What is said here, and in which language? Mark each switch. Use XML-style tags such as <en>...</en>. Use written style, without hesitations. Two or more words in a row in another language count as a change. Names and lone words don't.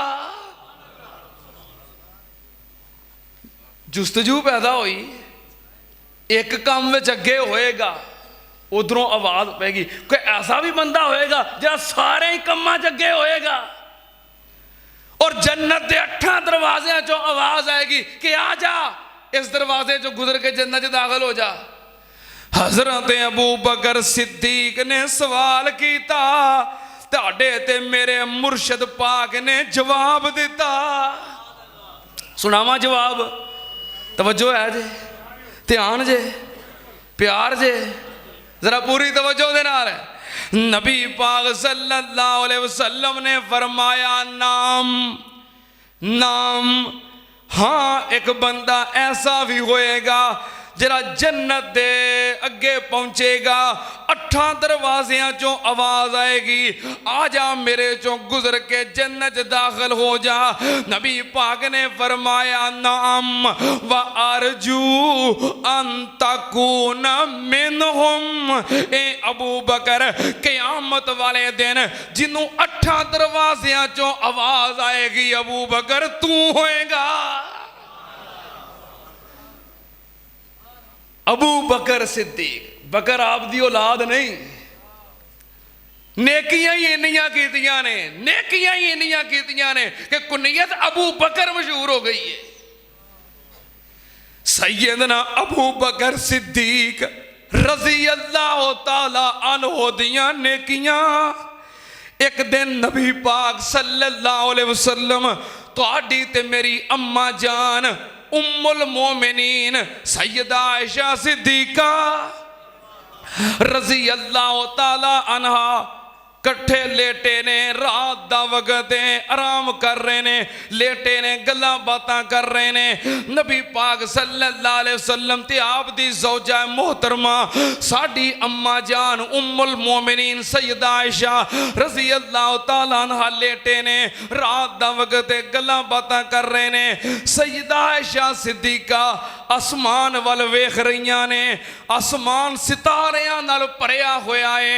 <pa>ਜੁਸਤਜੂ ਪੈਦਾ ਹੋਈ, ਇੱਕ ਕੰਮ ਮੇਂ ਅੱਗੇ ਹੋਵੇਗਾ, ਉੱਧਰੋਂ ਆਵਾਜ਼ ਪੈਗੀ, ਕੋਈ ਐਸਾ ਭੀ ਬੰਦਾ ਹੋਵੇਗਾ ਜੋ ਸਾਰੇ ਹੀ ਕੰਮਾਂ 'ਚ ਅੱਗੇ ਹੋਵੇਗਾ, ਔਰ ਜੰਨਤ ਕੇ 8 ਦਰਵਾਜ਼ਿਆਂ 'ਚੋਂ ਆਵਾਜ਼ ਆਏਗੀ ਕਿ ਆ ਜਾ ਇਸ ਦਰਵਾਜ਼ੇ 'ਚੋਂ ਗੁਜ਼ਰ ਕੇ ਜੰਨਤ ਦਾਖ਼ਲ ਹੋ ਜਾ। ਹਜ਼ਰਤ ਅਬੂ ਬਕਰ ਸਿੱਦੀਕ ਨੇ ਸਵਾਲ ਕੀਤਾ, ਤੁਹਾਡੇ ਤੇ ਮੇਰੇ ਮੁਰਸ਼ਦ ਪਾਕ ਨੇ ਜਵਾਬ ਦਿੱਤਾ। ਸੁਣਾਵਾਂ ਜਵਾਬ, ਤਵੱਜੋ ਹੈ ਜੇ, ਧਿਆਨ ਜੇ, ਪਿਆਰ ਜੇ, ਜ਼ਰਾ ਪੂਰੀ ਤਵੱਜੋ ਦੇ ਨਾਲ। ਨਬੀ ਪਾਕ</pa> <ar>صلى الله عليه وسلم</ar> <pa>ਨੇ ਫ਼ਰਮਾਇਆ,</pa> <ar>نعم نعم,</ar> <pa>ਹਾਂ ਇੱਕ ਬੰਦਾ ਐਸਾ ਭੀ ਹੋਵੇਗਾ ਜ਼ਰਾ ਜੰਨਤ ਦੇ ਅੱਗੇ ਪਹੁੰਚੇਗਾ, 8 ਦਰਵਾਜ਼ਿਆਂ 'ਚੋਂ ਆਵਾਜ਼ ਆਏਗੀ, ਆ ਜਾ ਮੇਰੇ 'ਚੋਂ ਗੁਜ਼ਰ ਕੇ ਜੰਨਤ ਦਾਖ਼ਲ ਹੋ ਜਾ। ਨਬੀ ਪਾਕ ਨੇ ਫ਼ਰਮਾਇਆ,</pa> <ar>نعم وأرجو أن تكون منهم,</ar> <pa>ਐ ਅਬੂ ਬਕਰ ਕ਼ਿਆਮਤ ਵਾਲੇ ਦਿਨ ਜਿਨ੍ਹੂੰ 8 ਦਰਵਾਜ਼ਿਆਂ 'ਚੋਂ ਆਵਾਜ਼ ਆਏਗੀ, ਅਬੂ ਬਕਰ ਤੂੰ ਹੋਵੇਗਾ। ਅਬੂ ਬਕਰ ਸਿੱਦੀਕ, ਬਕਰ ਆਪ ਦੀ ਔਲਾਦ ਨਹੀਂ, ਨੇਕੀਆਂ ਹੀ ਇੰਨੀਆਂ ਕੀਤੀਆਂ ਨੇ, ਨੇਕੀਆਂ ਹੀ ਇੰਨੀਆਂ ਕੀਤੀਆਂ ਨੇ ਕਿ ਕੁਨੀਅਤ ਅਬੂ ਬਕਰ ਮਸ਼ਹੂਰ ਹੋ ਗਈ ਹੈ। ਸੱਯਦਨਾ ਅਬੂ ਬਕਰ ਸਿੱਦੀਕ</pa> <ar>رضي الله تعالى عنه</ar> <pa>ਦੀਆਂ ਨੇਕੀਆਂ, ਇੱਕ ਦਿਨ ਨਬੀ ਪਾਕ</pa> <ar>صلى الله عليه وسلم</ar> <pa>ਤੁਹਾਡੀ ਤੇ ਮੇਰੀ ਅੰਮਾਂ ਜਾਨ ਉੱਮੁਲ ਮੋਮਿਨੀਨ ਸੱਯਦਾ ਆਇਸ਼ਾ ਸਿੱਦੀਕਾ</pa> <ar>رضي الله تعالى عنها</ar> <pa>ਕੱਠੇ ਲੇਟੇ ਨੇ, ਰਾਤ ਦਾ ਵਕ਼ਤ ਹੈ, ਆਰਾਮ ਕਰ ਰਹੇ ਨੇ, ਲੇਟੇ ਨੇ, ਗੱਲਾਂ ਬਾਤਾਂ ਕਰ ਰਹੇ ਨੇ। ਨਬੀ ਪਾਕ</pa> <ar>صلى الله عليه وسلم</ar> <pa>ਤੇ ਆਪ ਦੀ ਜ਼ੌਜਾ ਮੋਹਤਰਮਾ ਸਾਡੀ ਅੰਮਾਂ ਜਾਨ ਉੱਮੁਲ ਮੋਮਿਨੀਨ ਸੱਯਦਾ ਆਇਸ਼ਾ</pa> <ar>رضي الله تعالى عنها</ar> <pa>ਲੇਟੇ ਨੇ, ਰਾਤ ਦਾ ਵਕ਼ਤ ਹੈ, ਗੱਲਾਂ ਬਾਤਾਂ ਕਰ ਰਹੇ ਨੇ। ਸੱਯਦਾ ਆਇਸ਼ਾ ਸਿੱਦੀਕਾ ਆਸਮਾਨ ਵੱਲ ਵੇਖ ਰਹੀਆਂ ਨੇ, ਆਸਮਾਨ ਸਿਤਾਰਿਆਂ ਨਾਲ ਭਰਿਆ ਹੋਇਆ ਹੈ।</pa>